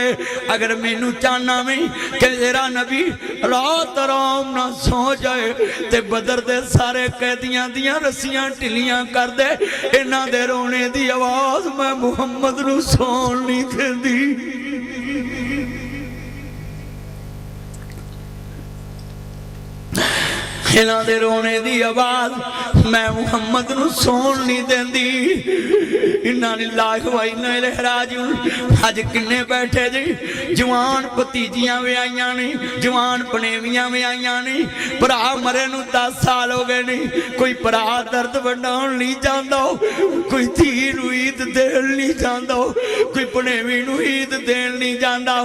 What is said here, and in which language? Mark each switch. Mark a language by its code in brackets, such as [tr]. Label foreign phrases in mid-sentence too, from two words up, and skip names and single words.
[pa] اگر مینوں چاہنا میں کہ تیرا نبی رات آرام نہ سو جائے تے بدر دے سارے قیدیاں دیاں رسیاں ڈھلیاں کر دے، انہاں دے رونے دی آواز میں محمد نوں سون نہیں دیندی. انہاں دے رونے دی آواز میں محمد نوں سون نہیں دیندی. [ar] إنا لله وإنا إليه راجعون. [pa] اج کنے بیٹھے جی جوان بھتیجیاں وی آئیاں نے، جوان بھنیویاں وی آئیاں نے، بھرا مرے نوں 10 سال ہو گئے نے، کوئی بھرا درد ونڈاؤن نہیں جاندا، کوئی دھی نوں عید دین نہیں جاندا، کوئی بھنیوی نوں عید دین نہیں جاندا.